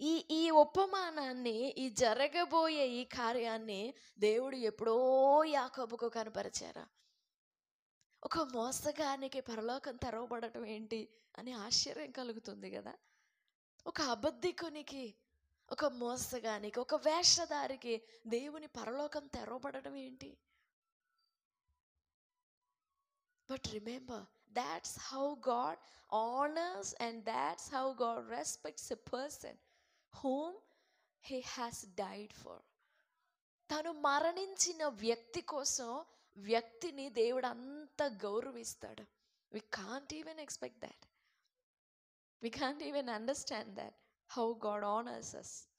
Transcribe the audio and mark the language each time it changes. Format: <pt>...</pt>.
<te>ఈ ఉపమానాన్ని, ఈ జరగబోయే ఈ కార్యాన్ని దేవుడు ఎప్పుడో యాకోబుకు కనపరిచారా? ఒక మోసగానికి పరలోకం తెరవబడటం ఏంటి అని ఆశ్చర్యం కలుగుతుంది కదా. ఒక అబద్ధికునికి, ఒక మోసగానికి, ఒక వేషధారికి దేవుని పరలోకం తెరవబడటం ఏంటి?</te> <en>But remember, that's how God honors and that's how God respects a person whom he has died for.</en> <te>తను మరణించిన వ్యక్తి కోసం వ్యక్తిని దేవుడు అంత గౌరవిస్తాడు.</te> <en>We can't even expect that. We can't even understand that, how God honors us.</en>